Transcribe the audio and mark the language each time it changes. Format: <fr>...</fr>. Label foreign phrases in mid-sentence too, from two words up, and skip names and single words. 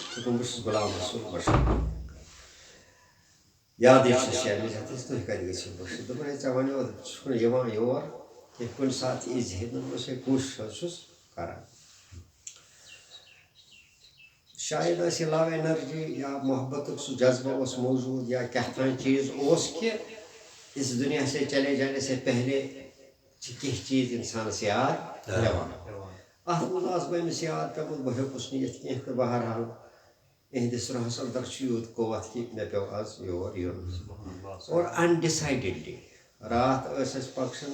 <ks>دوٚپُن بہٕ چھُس غلام رسول مشکور. یادٕے چھُس شامِز ہتس، تُہۍ کتہِ گٔژھِو؟ بہٕ چھُس دوٚپُن ہے ژےٚ وَنیو چھُکھ نہٕ یِوان یور کینٛہہ، کُنہِ ساتہٕ یی زِ. دوٚپمَس ہے کوٗشِش حظ چھُس کران. شاید ٲس یہِ</ks> <en>low energy</en> <ks>یا محبتُک سُہ جذبہ اوس موجوٗد، یا کیٛاہ تام چیٖز اوس کہ</ks> <ur>اس دنیا سے چلے جانے سے پہلے</ur> <ks>چھِ کینٛہہ چیٖز انسانس یاد پیٚوان. اتھ منٛز آس بہٕ أمِس یاد پیوٚمُت، بہٕ ہیوٚکُس نہٕ یِتھ کینٛہہ. تہٕ بہرحال اِہنٛدِس روحس انٛدر چھُ یوٗت قوت کہِ مےٚ پیوٚو آز یور یُن. اور انڈِسایڈٕڈلی راتھ ٲس اَسہِ فنکشن.</ks>